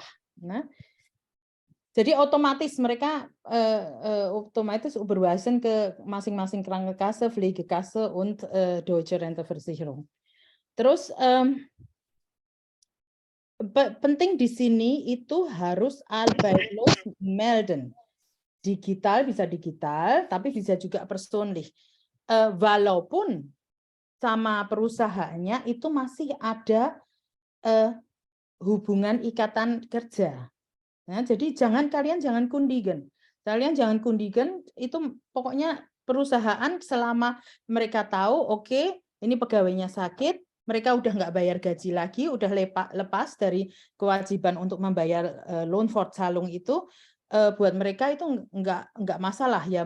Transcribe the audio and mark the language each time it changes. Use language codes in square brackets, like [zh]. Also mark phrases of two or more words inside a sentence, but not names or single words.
[id] Nah, jadi otomatis mereka otomatis überweisen ke masing-masing [de] Krankenkasse, Pflegekasse und Deutsche Renteversicherung. [id] Terus penting di sini itu harus [de] arbeitslos melden. [id] Digital bisa digital, tapi bisa juga personlich. Walaupun sama perusahaannya itu masih ada hubungan ikatan kerja. Nah, jadi kalian jangan kundigen. Kalian jangan kundigen itu pokoknya perusahaan selama mereka tahu oke, ini pegawainya sakit, mereka udah nggak bayar gaji lagi, udah lepas dari kewajiban untuk membayar Lohnfortzahlung itu, buat mereka itu nggak masalah ya.